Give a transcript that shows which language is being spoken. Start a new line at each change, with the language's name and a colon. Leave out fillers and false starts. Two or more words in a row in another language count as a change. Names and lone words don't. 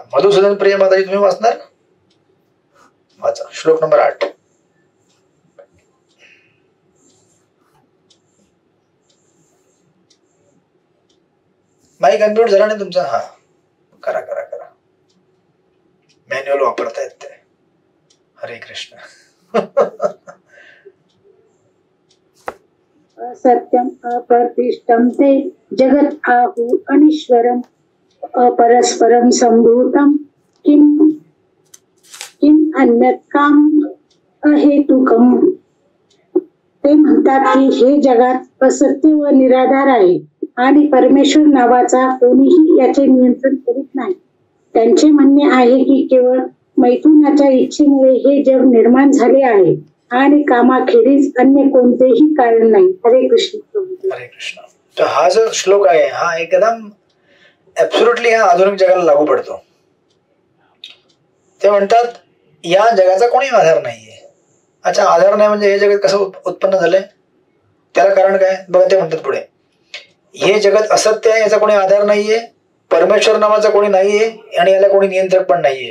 Marathi: मधुसूदन प्रिय माताजी तुम्ही वाचणार, वाचा श्लोक नंबर 8. माईक अनम्यूट झाला नाही तुमचा? हा, करा करा करा. मॅन्युअल वापरतायत ते. हरे कृष्ण.
Sanskrit: असत्यम अप्रतिष्ठम ते जगत आहु अनीश्वरम अपरस्परम संभूतम किम अन्यत काम अहेतुकम.
Marathi: ते म्हणतात की हे जगात असत्य व निराधार आहे आणि परमेश्वर नावाचा कोणीही याचे नियंत्रण करीत नाही. त्यांचे म्हणणे आहे की केवळ मैथुनाच्या इच्छेमुळे हे जग निर्माण झाले आहे आणि कामाखेरीज अन्य कोणतेही कारण नाही. हरे कृष्ण. हरे कृष्ण. तर हा जो श्लोक आहे हा एकदम ऍब्सोल्युटली हा आधुनिक जगाला लागू पडतो. ते म्हणतात या जगाचा कोणी आधार नाहीये. अच्छा, आधार नाही म्हणजे हे जगत कसं उत्पन्न झालंय, त्याला कारण काय बघा. ते म्हणतात पुढे, हे जगत असत्य आहे, याचा कोणी आधार नाहीये, परमेश्वर नावाचा कोणी नाहीये आणि याला कोणी नियंत्रक पण नाहीये.